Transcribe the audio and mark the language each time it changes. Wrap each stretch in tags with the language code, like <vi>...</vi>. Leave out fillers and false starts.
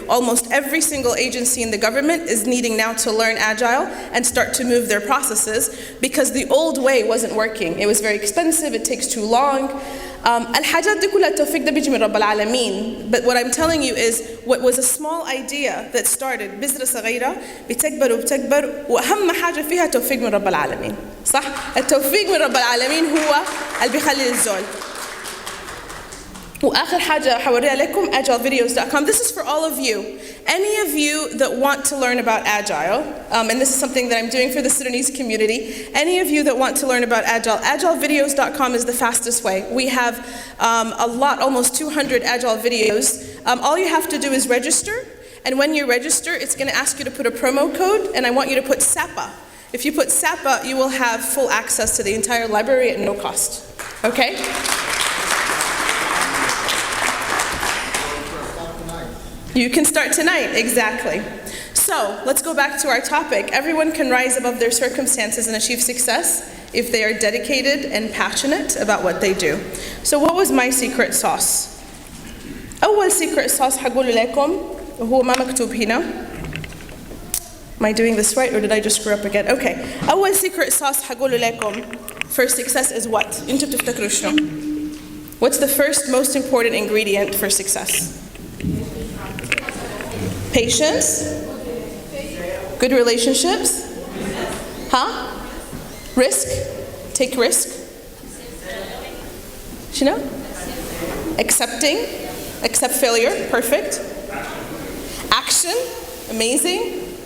<en>Almost every single agency in the government is needing now to learn Agile and start to move their processes because the old way wasn't working. It was very expensive, it takes too long.</en> <ar>الحاجات دي كلها التوفيق ده بيجي من رب العالمين.</ar> <en>But what I'm telling you is what was a small idea that started</en> <ar>بذرة صغيرة بتكبر وبتكبر وأهم حاجة فيها توفيق من رب العالمين. صح؟ التوفيق من رب العالمين هو اللي بيخلي الزول. وآخر حاجة حوريها لكم agilevideos.com.</ar> <en>This is for all of you. Any of you that want to learn about Agile, and this is something that I'm doing for the Sudanese community, any of you that want to learn about Agile, agilevideos.com is the fastest way. We have a lot, almost 200 Agile videos. All you have to do is register, and when you register, it's going to ask you to put a promo code, and I want you to put SAPAA. If you put SAPAA, you will have full access to the entire library at no cost. Okay? You can start tonight, exactly. So, let's go back to our topic. Everyone can rise above their circumstances and achieve success if they are dedicated and passionate about what they do. So what was my secret sauce?</en> <ar>أول</ar> <en>secret sauce</en> <ar>حقوله لكم وهو ما مكتوب هنا.</ar> <en>Am I doing this right or did I just screw up again? Okay.</en> <ar>أول</ar> <en>secret sauce</en> <ar>حقوله لكم</ar> <en>for success is what?</en> <ar>أنتوا بتفتكروا شنو?</ar> <en>What's the first most important ingredient for success? Patience, good relationships, risk, take risk, you know, accept failure, perfect, action, amazing.</en>